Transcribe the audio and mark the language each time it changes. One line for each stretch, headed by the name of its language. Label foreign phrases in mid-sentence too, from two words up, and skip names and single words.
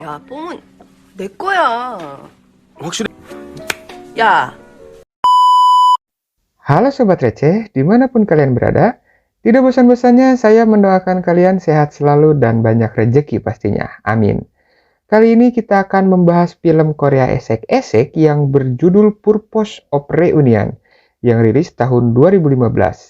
Korean: 야, 뽕은 내 거야. 확실해. 야,
Indonesian: Halo Sobat Receh, dimanapun kalian berada, tidak bosan-bosannya saya mendoakan kalian sehat selalu dan banyak rejeki pastinya. Amin. Kali ini kita akan membahas film Korea esek-esek yang berjudul Purpose of Reunion yang rilis tahun 2015.